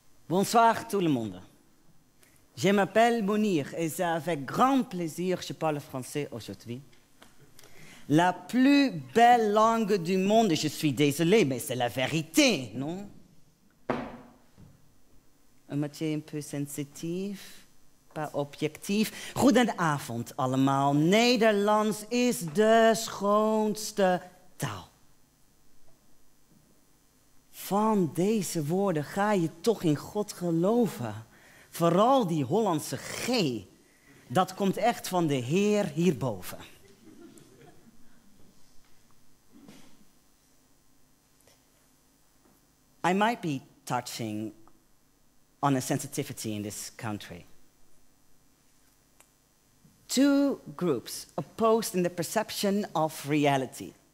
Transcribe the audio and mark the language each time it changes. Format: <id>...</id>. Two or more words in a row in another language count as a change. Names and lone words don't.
<fr>Bonsoir tout le monde. Je m'appelle Mounir et c'est avec grand plaisir que je parle français aujourd'hui. La plus belle langue du monde, je suis désolé, mais c'est la vérité, non?</fr> <nl>Een beetje</nl> <fr>un peu</fr> <nl>sensitief, pas objectief. Goedenavond allemaal. Nederlands is de schoonste taal. Van deze woorden ga je toch in God geloven. Vooral die Hollandse G. Dat komt echt van de Heer hierboven.</nl> <en>I might be touching on a sensitivity in this country. Two groups opposed in the perception of reality.</en>